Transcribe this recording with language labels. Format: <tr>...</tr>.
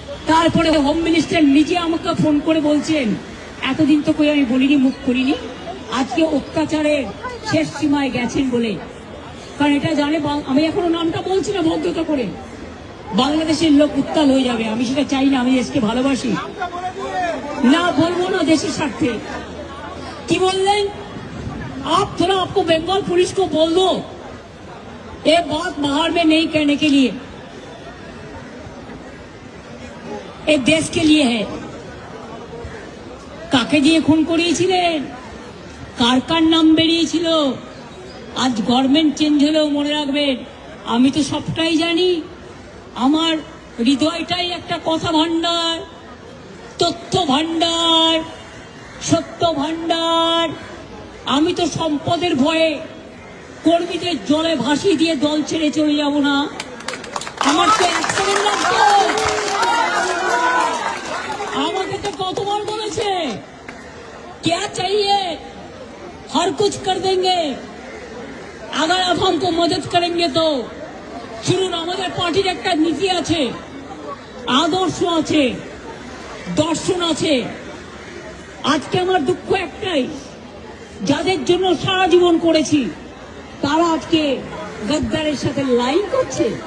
<bn>তারপরে home minister নিজে আমাকে ফোন করে বলছেন, এতদিন তো কই আমি বলিনি, মুখ করিনি, আজকে অত্যাচারের শেষ সীমায় গেছেন বলে। কারণ এটা জানে, আমি এখনো নামটা বলছি না ভদ্রতা করে, বাংলাদেশের লোক উত্তাল হয়ে যাবে। আমি সেটা চাই না, আমি দেশকে ভালোবাসি, না বলবো না দেশের স্বার্থে। কি বললেন?</bn> <hi>आप थोड़ा आपको बंगाल पुलिस को बोल दो ये बात बाहर में नहीं कहने के लिए, ये देश के लिए है।</hi> <bn>কাকে দিয়ে খুন করিয়েছিলেন, কার কার নাম বেরিয়েছিল, আজ গভর্নমেন্ট চেঞ্জ হলেও মনে রাখবেন আমি তো সবটাই জানি। আমার হৃদয়টাই একটা কথা ভান্ডার, তথ্য ভান্ডার, সত্য ভান্ডার। আমি তো সম্পদের ভয়ে কর্মীদের জলে ভাসিয়ে দিয়ে দল ছেড়ে চলে যাব না। আমার তো এক সেকেন্ড লাগতো। আমাকে তো কতবার বলেছে</bn> <hi>क्या चाहिए हर कुछ कर देंगे अगर आप हमको मदद करेंगे तो।</hi> <bn>শুনুন, আমাদের পার্টির একটা নীতি আছে, আদর্শ আছে, দর্শন আছে। আজকে আমার দুঃখ একটাই, যাদের জন্য সারা জীবন করেছি তারা আজকে গদ্দারের সাথে লাইন করছে।</bn>